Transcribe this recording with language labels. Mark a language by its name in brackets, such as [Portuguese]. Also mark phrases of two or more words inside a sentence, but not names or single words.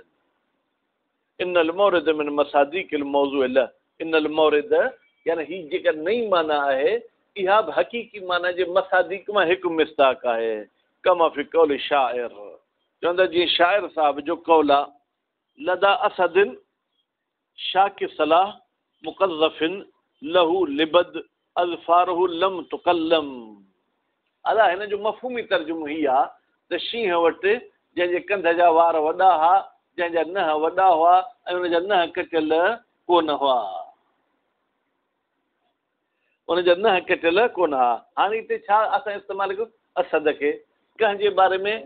[Arabic] إن المورد من مصاديق الموضوع له, إن المورد [Sindhi] यानी हीअ जेका नई माना आहे इहा बि हक़ीक़ी माना जे मसादीक़ मां हिकु मिस्ताक आहे। [Arabic] كما في قول الشاعر, [Sindhi] चवंदा जीअं शाइर साहिब जो कौल आहे, [Arabic] لدى أسد شاك السلاح مقذف له لبد أظفاره لم تقلم. [Sindhi] अला हिन जो मफ़हूमी तर्जुमो हीअ आहे त शींहं वटि जंहिंजे कंध जा वार वॾा हुआ, जंहिंजा नंहं वॾा हुआ ऐं हुनजा नंहं कटियल कोन हुआ, हुनजा नंहं कटियल कोन हुआ। हाणे हिते छा असां इस्तेमालु कयूं असद खे, कंहिंजे बारे में?